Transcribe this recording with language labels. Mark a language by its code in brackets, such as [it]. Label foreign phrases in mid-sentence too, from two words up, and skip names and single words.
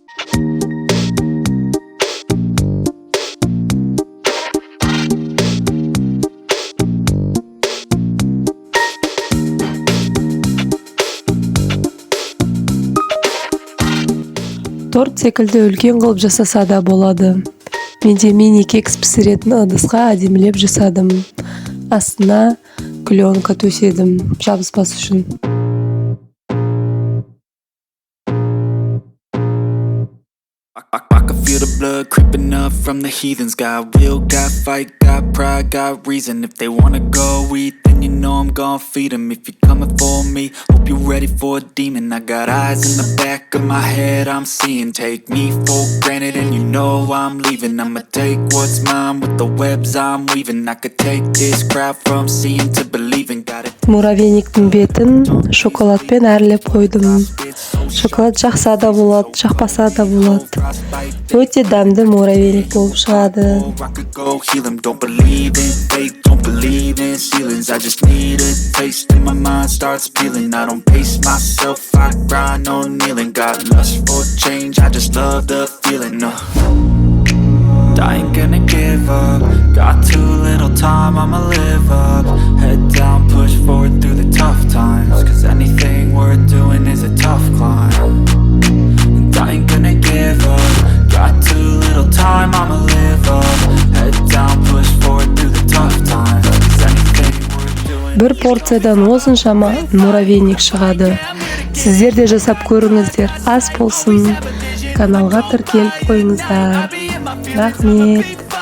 [kk] Торт секілді үлкен қылып жасаса да болады. Менде мини кекс пісіретін ыдысқа әдемілеп жасадым. Астына пленка төседім, жабыспас үшін. [en] I I can feel the blood creeping up from the heathens. Got will, got fight, got pride, got reason. If they wanna go eat, then you know I'm gon' feed them. If you're coming for me, hope you're ready for a demon. I got eyes in the back of my head, I'm seeing. Take me for granted and you know I'm leaving. I'ma take what's mine with the webs I'm weaving. I could take this crowd from seeing to believing. Got it. [kk] Муравейниктің бетін шоколадпен әрлеп қойдым. Шоколад жақса да болады, жақпаса да болады. Өте дәмді муравейник болып шығады. [en] I could go heal 'em. Don't believe in fate, don't believe in ceilings. I just need a taste and my mind starts peeling. I don't pace myself, I grind on kneeling. Got lust for change, I just love the feeling. I ain't gonna give up. Got too little time, I'ma live up. Head down, push forward through the tough times. Cause anything worth doing is a tough climb. And I ain't gonna give up. Got too little time, I'ma live up. Head down, push forward through the tough times. Cause anything worth doing. [kk] Бір порциядан осыншама муравейник шығады. Сіздер де жасап көріңіздер. Ас болсын. Каналға тіркеліп қойыңыздар. Рахмет.